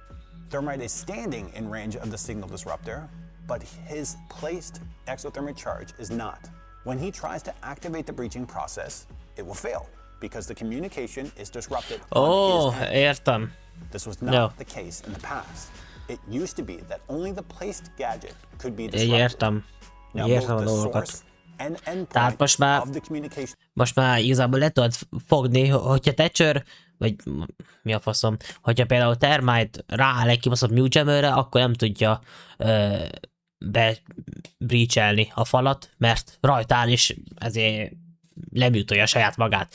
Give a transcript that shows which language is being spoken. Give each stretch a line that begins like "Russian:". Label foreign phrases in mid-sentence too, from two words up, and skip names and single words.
English: Thermite is standing in range of the signal disruptor, but his placed exothermic charge is not. When he tries to activate the breaching process, it will fail, because the communication is disrupted on his end.
Hungarian: Értem.
English: This was not the case in the past. It used to be that only the placed gadget could be disrupted.
Hungarian: Értem a dolgokat. Tehát most már igazából le tudod fogni, hogyha Thatcher, vagy mi a faszom, hogyha például Thermite rááll egy kibaszott Mute Jammerre, akkor nem tudja be-breachelni a falat, mert rajta áll, és ezért lemutolja saját magát.